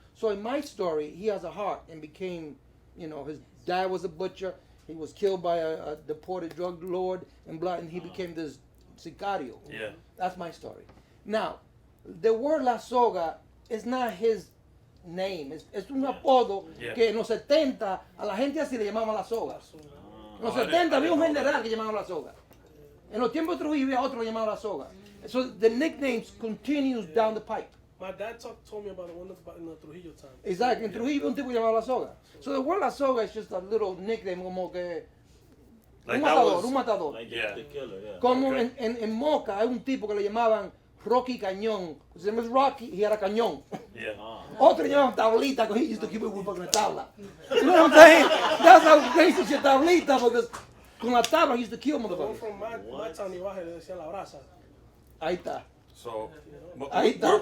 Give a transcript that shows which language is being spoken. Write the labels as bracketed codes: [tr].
[en] So in my story, he has a heart and became, his dad was a butcher. He was killed by a deported drug lord and he became this Sicario. Yeah. That's my story. Now, the word La Soga is not his name. [es] Es un apodo que en los 70 a la gente así le llamaban La Soga. En los 70 había un general que llamaba La Soga. En los tiempos de Trujillo había otro que llamaba La Soga. [en] So the nicknames continues down the pipe. My dad told me about it in the Trujillo time. Exactly. [es] En Trujillo un tipo que llamaba La Soga. [en] So the word La Soga is just a little nickname [es] como que [en] Like [es] un matador. [en] Like the killer, yeah. [es] Como en Moca hay un tipo que le llamaban Rocky Cañón. [en] His name was Rocky, he [es] era Cañón. [en] Yeah. [es] Otro le llamaban Tablita, [en] because he used to keep it with fucking tabla. You know what I'm saying? That's how they used to say Tablita, because [es] con la tabla [en] he used to kill The one motherfuckers. from my town, Ibaje, [es] le decían La Brasa. Ahí está. [en] So, [es] Ahí está.